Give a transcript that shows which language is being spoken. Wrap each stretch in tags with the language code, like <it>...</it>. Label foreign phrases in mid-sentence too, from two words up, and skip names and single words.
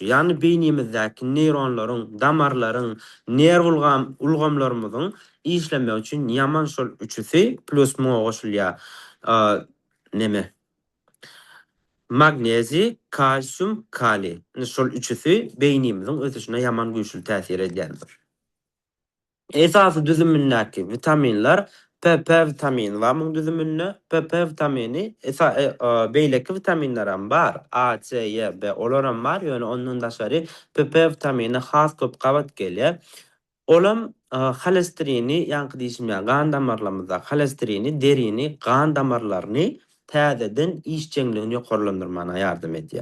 <tk>Ýani beýnimizdäki neyronlaryň, damarlaryň, nerw ulgamlarymyzyň işlemi üçin ýaman şol üçüsi plus mu goşulýar. Neme? Magnezi, kalsium, kali. Şol üçüsi beýnimiziň ösüşine ýaman güýçli täsir edýändir. Esasy düzümündäki vitaminler PP vitamini var mı düzümünde? PP vitamini beýleki vitaminler bar. A, C, Y, B olaram bar. Ýöne ondan daşary PP vitamini has köp gabat gelýär. Olam holesterini ýanky diýişim gan damarlarymyzda holesterini, derini, gan damarlaryny täzeden işçiňligini ýokarlandyrmana ýardym edýär.</tk>